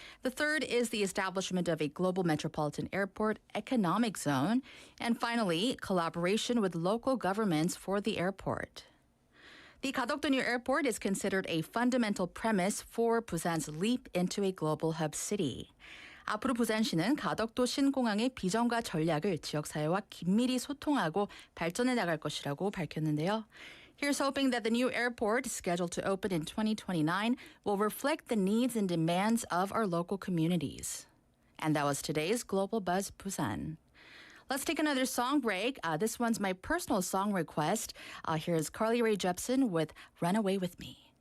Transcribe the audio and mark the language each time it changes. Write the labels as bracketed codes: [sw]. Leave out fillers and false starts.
[en] The third is the establishment of a global metropolitan airport economic zone. And finally, collaboration with local governments for the airport. The Gadokdo New Airport is considered a fundamental premise for Busan's leap into a global hub city. [ko] 앞으로 부산시는 가덕도 신공항의 비전과 전략을 지역사회와 긴밀히 소통하고 발전해 나갈 것이라고 밝혔는데요. [en] Here's hoping that the new airport, scheduled to open in 2029, will reflect the needs and demands of our local communities. And that was today's Global Buzz Busan. Let's take another song break. This one's my personal song request. Here's Carly Rae Jepsen with Run Away With Me.